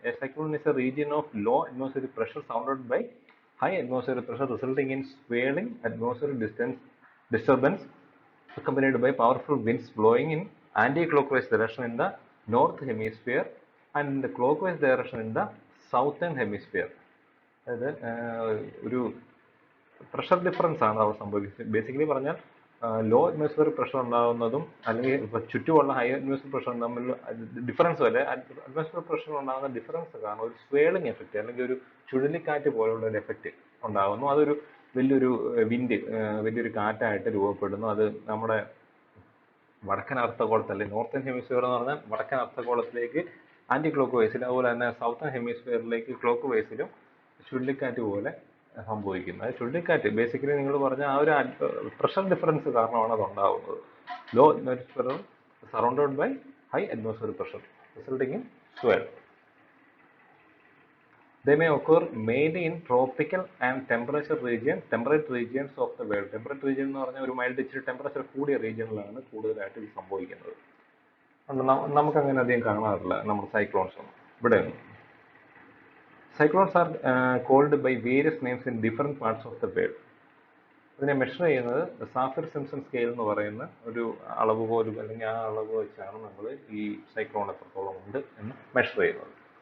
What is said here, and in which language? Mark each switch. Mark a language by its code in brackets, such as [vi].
[en] A cyclone is a region of low atmospheric pressure surrounded by high atmospheric pressure resulting in swirling atmospheric disturbance accompanied by powerful winds blowing in anti-clockwise direction in the north hemisphere and in the clockwise direction in the southern hemisphere. [ml] അതായത് ഒരു pressure difference ആണ് അവിടെ സംഭവിക്കുന്നത്. Basically പറഞ്ഞാൽ law atmospheric pressure ഉണ്ടാകുന്നതും അല്ലെങ്കിൽ ചുറ്റുമുള്ള high atmosphere pressure തമ്മിൽ difference വരെ, അറ്റ്മോസ്ഫിയർ പ്രഷർ ഉണ്ടാകുന്ന ഡിഫറൻസ് കാരണം ഒരു സ്വേളിംഗ് എഫക്റ്റ് അല്ലെങ്കിൽ ഒരു ചുഴലിക്കാറ്റ് പോലുള്ള ഒരു എഫക്റ്റ് ഉണ്ടാകുന്നു. അതൊരു വലിയൊരു കാറ്റായിട്ട് രൂപപ്പെടുന്നു. അത് നമ്മുടെ വടക്കൻ അർദ്ധഗോളത്തിൽ, അല്ലെങ്കിൽ നോർത്തേൺ ഹെമിസ്ഫിയർ എന്ന് പറഞ്ഞാൽ വടക്കൻ അർദ്ധഗോളത്തിലേക്ക് ആന്റി ക്ലോക്ക് വൈസിൽ, അതുപോലെ തന്നെ സൗത്തേൺ ഹെമിസ്ഫിയറിലേക്ക് ക്ലോക്ക് വൈസിലും ചുഴലിക്കാറ്റ് പോലെ സംഭവിക്കുന്നത്. അത് ചുഴലിക്കാറ്റ് ബേസിക്കലി നിങ്ങൾ പറഞ്ഞ ആ ഒരു പ്രഷർ ഡിഫറൻസ് കാരണമാണ് അത് ഉണ്ടാകുന്നത്. [en] Low atmosphere surrounded by high atmospheric pressure resulting in swell. They may occur mainly in tropical and temperate regions of the world. [ml] Temperate region എന്ന് പറഞ്ഞാൽ ഒരു മൈൽഡ് ഇച്ചിരി ടെമ്പറേച്ചർ കൂടിയ റീജിയനിലാണ് കൂടുതലായിട്ട് ഇത് സംഭവിക്കുന്നത്. നമുക്ക് അങ്ങനെ അധികം കാണാറില്ല നമ്മുടെ സൈക്ലോൺസ് ഒന്നും. ഇവിടെ [en] Cyclones are called by various names in different parts of the world. [ml] ഇതിനെ മെഷർ ചെയ്യുന്നത് സാഫിർ സിംപ്സൺ സ്കെയിൽ എന്ന് പറയുന്ന ഒരു അളവ് പോലും, അല്ലെങ്കിൽ ആ അളവ് വെച്ചാണ് നമ്മൾ ഈ സൈക്ലോൺ എത്രത്തോളം ഉണ്ട് എന്ന് മെഷർ ചെയ്യുന്നത്.